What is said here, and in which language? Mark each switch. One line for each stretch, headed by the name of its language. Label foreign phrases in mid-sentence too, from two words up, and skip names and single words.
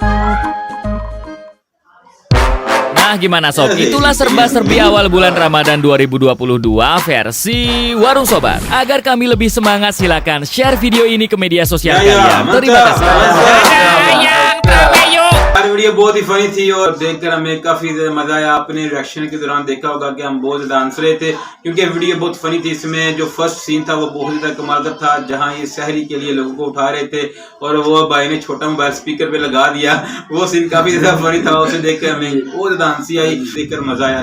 Indonesian: Nah gimana sob? Itulah serba-serbi awal bulan Ramadan 2022 versi Warung Sobat. Agar kami lebih semangat, silakan share video ini ke media sosial kalian. Terima kasih. Yang terbaik.
Hindi: यार वीडियो बहुत ही फनी थी और देखकर हमें काफी मजा आया। आपने रिएक्शन के दौरान देखा होगा कि हम बहुत ज्यादा हंस रहे थे क्योंकि वीडियो बहुत फनी थी। इसमें जो
English: first scene
Hindi: था वो बहुत ज्यादा कमाल का था, जहां ये सहरी के लिए लोगों को उठा रहे थे और वो भाई ने छोटा
English: mobile speaker
Hindi: पे लगा दिया। वो सीन काफी ज्यादा फनी था, उसे देखकर हमें बहुत ज्यादा हंसी आई, देखकर मजा आया।